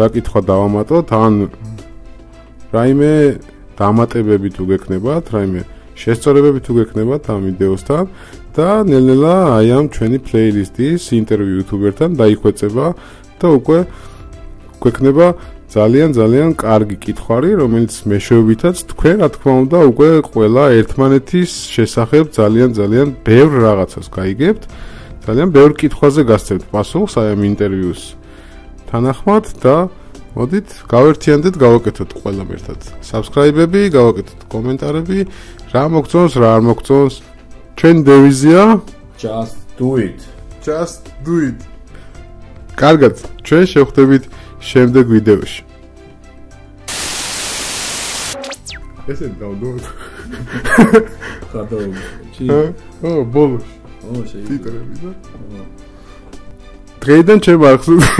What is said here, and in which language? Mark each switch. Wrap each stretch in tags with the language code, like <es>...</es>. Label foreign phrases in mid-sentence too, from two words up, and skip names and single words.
<ka>კითხვა დავამატოთ, ან რაიმე დამატებები თუ გექნებათ, რაიმე შესწორებები თუ გექნებათ ამ ვიდეოსთან და ნელ-ნელა აი ამ ჩვენი playlist-ის ინტერვიუ YouTuber-თან დაიხვეწება და უკვე გვექნება ძალიან კარგი კითხვარი, რომელიც მეშვეობითაც თქვენ რა თქმა უნდა უკვე ყველა ერთმანეთის შესახებ ძალიან ბევრ რაღაცას გაიგებთ. ძალიან ბევრ კითხვაზე გასცემთ პასუხს აი ამ ინტერვიუს თანახმად და მოდით გავერთიანდეთ, გავაკეთოთ ყველამ ერთად subscribe-ები, გავაკეთოთ კომენტარები, რა მოგწონს, რა არ მოგწონს. ჩვენი დევიზია</ka> <en>just do it. Just do it.</en> <ka>კარგად, ჩვენ შევხვდებით შემდეგ ვიდეოში. ესე დავდოთ. ხადაობ. ბოლოს. შეიძლება. ტიტრები და. დღეიდან ჩემ არხზე.</ka>